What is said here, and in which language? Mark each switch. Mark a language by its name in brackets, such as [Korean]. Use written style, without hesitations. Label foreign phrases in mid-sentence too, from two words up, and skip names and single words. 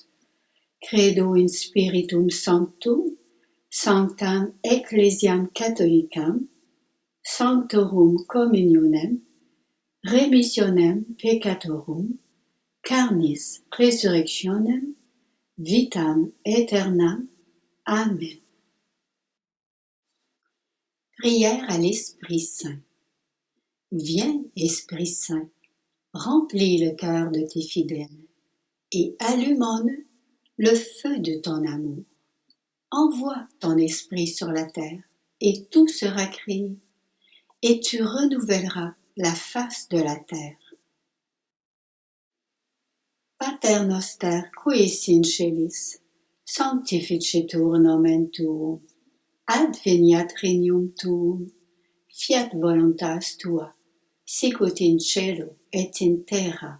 [Latin] Credo in Spiritum Sanctum, Sanctam Ecclesiam Catholicam, Sanctorum Communionem, Remissionem Peccatorum, Carnis Resurrectionem, Vitam Aeternam. [French] Amen. Prière à l'Esprit Saint. Viens, Esprit Saint, remplis le cœur de tes fidèles et allume en eux le feu de ton amour. Envoie ton esprit sur la terre et tout sera créé, et tu renouvelleras la face de la terre. [Latin] Pater noster qui es in celis, sanctificetur nomen tuum, adveniat regnum tuum, fiat voluntas tua, sicut in cielo et in terra.